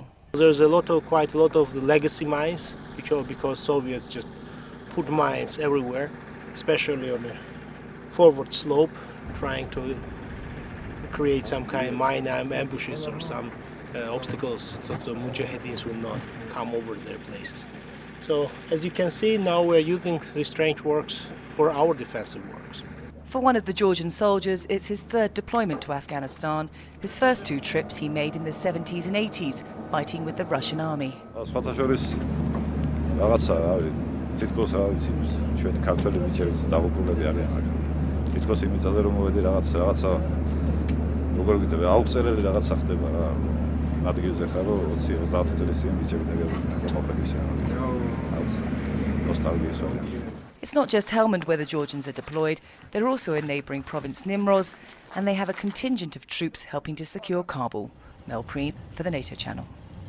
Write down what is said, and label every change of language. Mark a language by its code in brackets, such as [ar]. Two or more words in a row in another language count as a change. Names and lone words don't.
[en] There's quite a lot of the legacy mines, because Soviets just put mines everywhere, especially on the forward slope, trying to create some kind of mine ambushes or some obstacles so the Mujahideens will not come over their places. So as you can see, now we're using these trench works for our defensive works. For one of the Georgian soldiers, it's his third deployment to Afghanistan. His first two trips he made in the 70s and 80s, fighting with the Russian army. [ka] თითქოს რა ვიცი ჩვენი ქართველი ბიჭებიც დაღუპულები არიან აქ. თითქოს იმიწაზე რომ მოვედი რაღაცა როგორ ვიტყვი აუწერელი რაღაცა ხდება რა. ადგილზე ხარ რომ 20-30 წლის წინ ბიჭები დაგემოხდეს ნოსტალგიის ვარ. [en] It's not just Helmand where the Georgians are deployed, they're also in neighbouring province Nimroz, and they have a contingent of troops helping to secure Kabul. Mel Preem for the NATO channel.